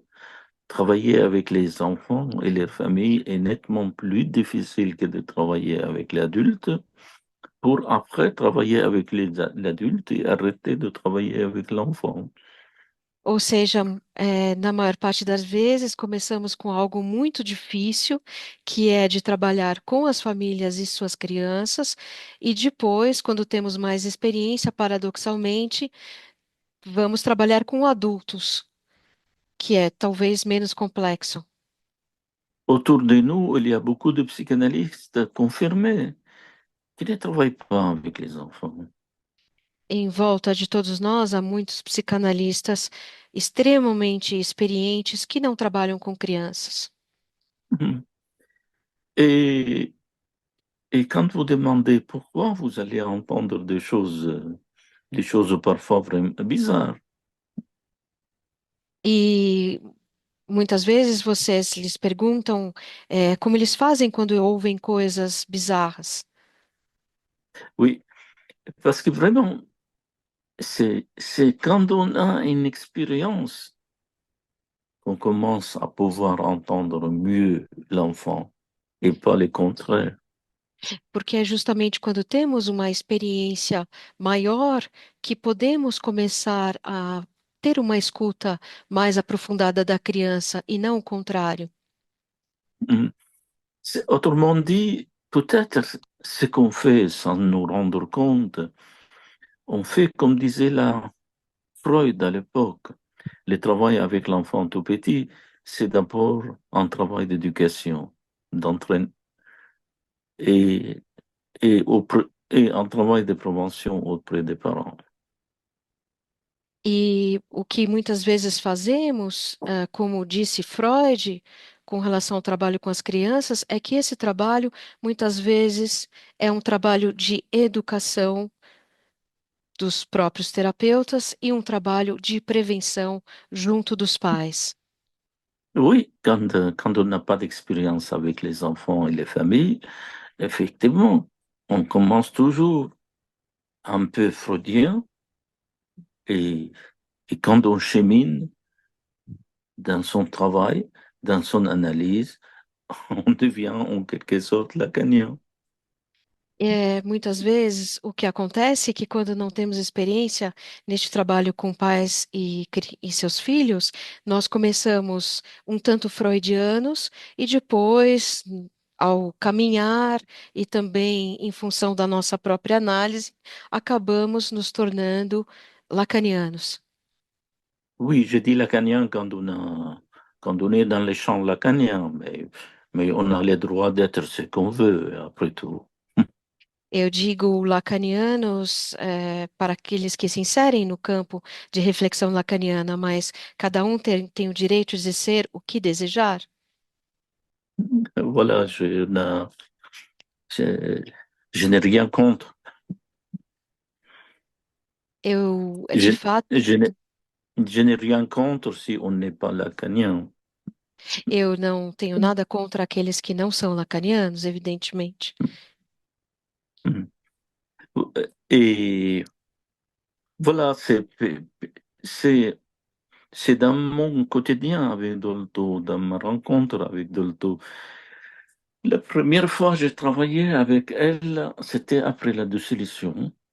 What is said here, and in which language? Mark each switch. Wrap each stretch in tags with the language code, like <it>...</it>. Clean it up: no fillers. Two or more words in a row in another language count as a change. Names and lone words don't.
<fr>Travailler avec les enfants et leurs familles est nettement plus difficile que de travailler avec l'adulte, pour après travailler avec l'adulte et arrêter de travailler avec l'enfant.</fr> <pt>Ou seja, na maior parte das vezes, começamos com algo muito difícil, que é de trabalhar com as famílias e suas crianças, e depois, quando temos mais experiência, paradoxalmente, vamos trabalhar com adultos, que é talvez menos complexo.</pt> <fr>Autour de nous, il y a beaucoup de psychanalystes confirmés qui ne travaillent pas avec les enfants.</fr> <pt>Em volta de todos nós, há muitos psicanalistas extremamente experientes que não trabalham com crianças.</pt> <fr>Et, et quand vous demandez pourquoi, vous allez entendre des choses parfois vraiment bizarres.</fr> <pt>E muitas vezes vocês lhes perguntam, como eles fazem quando ouvem coisas bizarras.</pt> <fr>Oui, parce que vraiment, c'est quand on a une expérience qu'on commence à pouvoir entendre mieux l'enfant et pas le contraire.</fr> <pt>Porque é justamente quando temos uma experiência maior que podemos começar a ter uma escuta mais aprofundada da criança e não o contrário. Mm.</pt> <fr>Autrement dit, peut-être ce qu'on fait sans nous rendre compte, on fait comme disait la Freud à l'époque. Le travail avec l'enfant tout petit, c'est d'abord un travail d'éducation, d'entraînement et, et un travail de prévention auprès des parents.</fr> <pt>E o que muitas vezes fazemos, como disse Freud, com relação ao trabalho com as crianças, é que esse trabalho muitas vezes é um trabalho de educação dos próprios terapeutas e um trabalho de prevenção junto dos pais.</pt> <fr>Oui, quand on n'a pas d'expérience avec les enfants et les familles, effectivement, on commence toujours un peu freudien et, et quand on chemine dans son travail, dans son analyse, on devient en quelque sorte lacanien.</fr> <pt>Muitas vezes o que acontece é que quando não temos experiência neste trabalho com pais e seus filhos, nós começamos um tanto freudianos e depois, ao caminhar e também em função da nossa própria análise, acabamos nos tornando lacanianos.</pt> <fr>Oui, je dis lacanien quand on est dans les champs lacaniens, mais on a le droit d'être ce qu'on veut, après tout.</fr> <pt>Eu digo lacanianos, para aqueles que se inserem no campo de reflexão lacaniana, mas cada um tem o direito de ser o que desejar.</pt> <fr>Voilà, je, je n'ai rien contre.</fr> <pt>Eu, de</pt> <fr>Je,</fr> <pt>fato,</pt> <fr>je n'ai rien contre si on n'est pas lacanien.</fr> <pt>eu não tenho nada contra aqueles que não são lacanianos, evidentemente.</pt> <fr>Et voilà, c'est, c'est dans mon quotidien avec Dolto, dans ma rencontre avec Dolto. La première fois que j'ai travaillé avec elle, c'était après la dissolution.</fr>